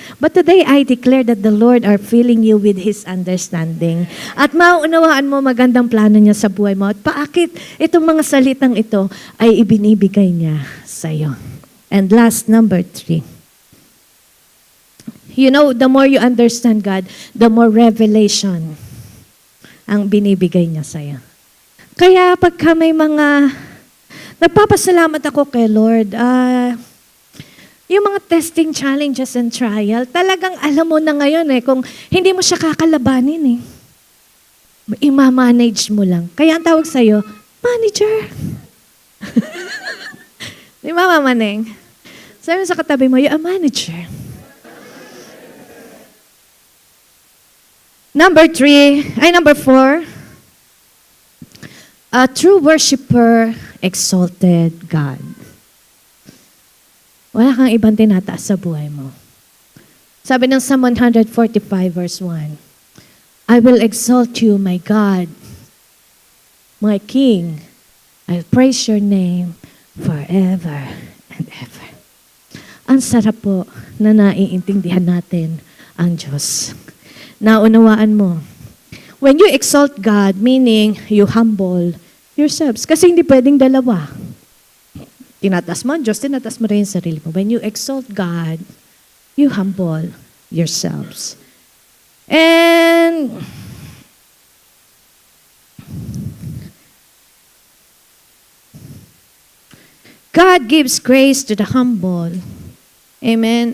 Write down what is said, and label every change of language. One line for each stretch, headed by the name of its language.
English: But today, I declare that the Lord are filling you with His understanding.
Filipino: At mauunawaan mo magandang plano niya sa buhay mo. At paakit itong mga salitang ito ay ibinibigay niya sa iyo.
English: And last, number 3. You know, the more you understand God, the more revelation
Filipino: ang binibigay niya sa iyo. Kaya pagka may mga nagpapasalamat ako kay Lord. Yung mga
English: testing challenges and trial,
Filipino: talagang alam mo na ngayon kung hindi mo siya kakalabanin Ima-manage mo lang. Kaya ang tawag sa'yo, manager. Di ba, Mama Neng? Sabi mo sa katabi mo,
English: you're a manager. Number 4. A true worshiper exalted God.
Filipino: Wala kang ibang tinataas sa buhay mo. Sabi ng
English: Psalm 145 verse 1, I will exalt you, my God, my King. I'll praise your name forever and ever.
Filipino: Ang sarap po na naiintindihan natin ang Diyos. Naunawaan mo.
English: When you exalt God, meaning you humble yourselves.
Filipino: Kasi hindi pwedeng dalawa. Tinatas mo ang Diyos, tinatas mo rin yung sarili mo.
English: When you exalt God, you humble yourselves. And God gives grace to the humble. Amen.